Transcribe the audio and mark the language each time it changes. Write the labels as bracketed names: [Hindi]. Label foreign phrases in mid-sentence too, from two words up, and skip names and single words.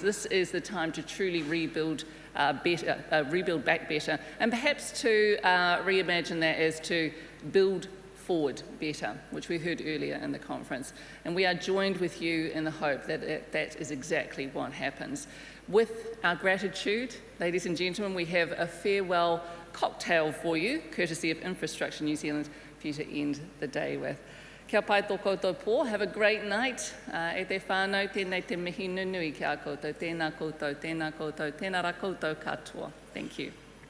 [English] This is the time to truly rebuild rebuild back better, and perhaps to reimagine that as to build forward better, which we heard earlier in the conference. And we are joined with you in the hope that that is exactly what happens. With our gratitude, ladies and gentlemen, we have a farewell cocktail for you, courtesy of Infrastructure New Zealand, for you to end the day with. [Māori] Kia pai tō koutou pō. [English] Have a great night. [Māori] E te whānau, tēnei te mihi nunui ki a koutou. Tēnā koutou, tēnā koutou, tēnā rā koutou katoa. [English] Thank you.